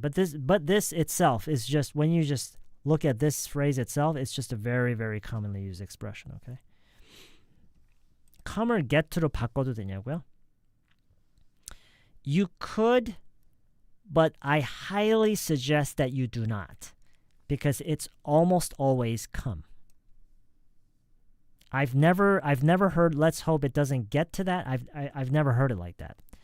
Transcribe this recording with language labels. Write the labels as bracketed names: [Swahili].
[English] But this itself is just, when you just look at this phrase itself, it's just a very, very commonly used expression. Okay. [Korean] come을 get로 바꿔도 되냐고요? [English] You could, but I highly suggest that you do not, because it's almost always come. I've never heard let's hope it doesn't get to that. I've never heard it like that.